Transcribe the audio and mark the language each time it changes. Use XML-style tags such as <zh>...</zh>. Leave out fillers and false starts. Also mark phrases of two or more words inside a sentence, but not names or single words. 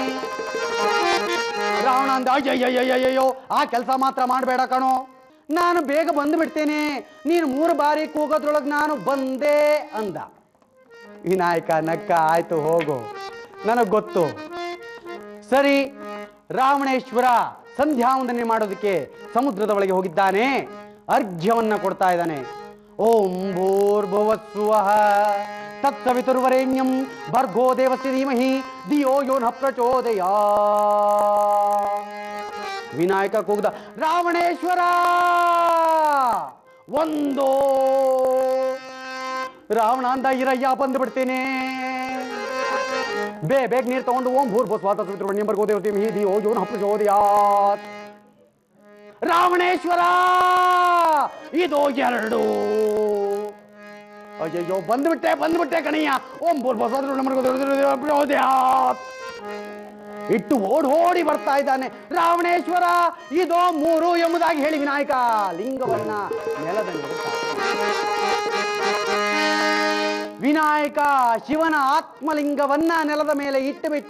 <kn>ರಾವಣ ಅಂದ, ಅಯ್ಯಯ್ಯಯ್ಯಯ್ಯೋ, ಆ ಕೆಲಸ ಮಾತ್ರ ಮಾಡಬೇಡ ಕಣೋ, ನಾನು ಬೇಗ ಬಂದು ಬಿಡ್ತೇನೆ, ನೀನು 3 ಬಾರಿ ಕೂಗೋದ್ರೊಳಗೆ ನಾನು ಬಂದೆ ಅಂದ. ವಿನಾಯಕ ನಕ್ಕ, ಆಯ್ತು ಹೋಗು, ನನಗೆ ಗೊತ್ತು. ಸರಿ, ರಾವಣೇಶ್ವರ ಸಂಧ್ಯಾ ವಂದನೆ ಮಾಡೋದಕ್ಕೆ ಸಮುದ್ರದ ಒಳಗೆ ಹೋಗಿದ್ದಾನೆ, ಅರ್ಘ್ಯವನ್ನ ಕೊಡ್ತಾ ಇದ್ದಾನೆ.</kn> <sa>ಓಂ ಭೂರ್ಭುವಸ್ಸುವಃ ತತ್ಸವಿತುರ್ವರೆಣ್ಯಂ ಭರ್ಗೋ ದೇವಸ್ಯ ಧೀಮಹಿ ಧಿಯೋ ಯೋ ನಃ ಪ್ರಚೋದಯಾತ್.</sa> <kn>ವಿನಾಯಕ ಕೂಗ್ದ, ರಾವಣೇಶ್ವರ ಒಂದೋ. ರಾವಣ ಅಂದ, ಇರಯ್ಯ ಬಂದು ಬಿಡ್ತೇನೆ, ಬೇಗ ನೀರು ತಗೊಂಡು</kn> <sa>ಓಂ ಭೂರ್ಭುವಸ್ಸುವಃ ತತ್ಸವಿತುರ್ವರೆಣ್ಯಂ ಭರ್ಗೋ ದೇವಸ್ಯ ಧೀಮಹಿ ಧಿಯೋ ಯೋ ನಃ ಪ್ರಚೋದಯಾತ್.</sa> <kn>ರಾವಣೇಶ್ವರ ಇದು 2. ಅಯ್ಯಯ್ಯೋ, ಬಂದ್ಬಿಟ್ಟೆ ಕಣಯ್ಯ.</kn> <sa>ಓಂ ಭೂರ್ಭುವಸ್ಸುವಃ</sa> <kn>ಇಟ್ಟು ಓಡಿ ಬರ್ತಾ ಇದ್ದಾನೆ. ರಾವಣೇಶ್ವರ ಇದು 3 ಎಂಬುದಾಗಿ ಹೇಳಿ ವಿನಾಯಕ ಲಿಂಗವನ್ನ ನೆಲದ ಮೇಲೆ ವಿನಾಯಕ ಶಿವನ ಆತ್ಮಲಿಂಗವನ್ನ ನೆಲದ ಮೇಲೆ ಇಟ್ಟು ಬಿಟ್ಟ.</kn>